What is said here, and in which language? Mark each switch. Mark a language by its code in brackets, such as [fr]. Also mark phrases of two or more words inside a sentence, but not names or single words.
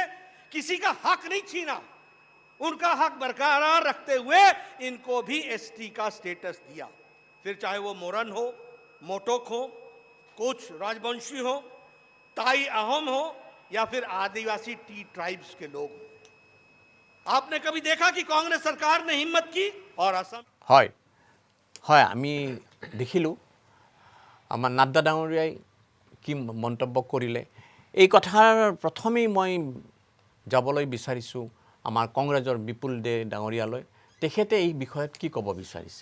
[hi] किसी का हक नहीं छीना उनका हक बरकरार रखते हुए इनको भी एसटी का स्टेटस दिया फिर चाहे वो मोरन हो मोटोक हो कुछ राजवंशी हो ताई अहोम हो या फिर आदिवासी [en] tea tribes [hi] के लोग हो आपने कभी देखा कि कांग्रेस सरकार ने हिम्मत की और असम [as] হয় হয় আমি দেখিলোঁ আমাৰ নাড্ডা ডাঙৰীয়াই কি মন্তব্য কৰিলে এই কথাৰ প্ৰথমেই মই যাবলৈ বিচাৰিছোঁ আমাৰ কংগ্ৰেছৰ বিপুল দে ডাঙৰীয়ালৈ তেখেতে এই বিষয়ত কি ক'ব বিচাৰিছে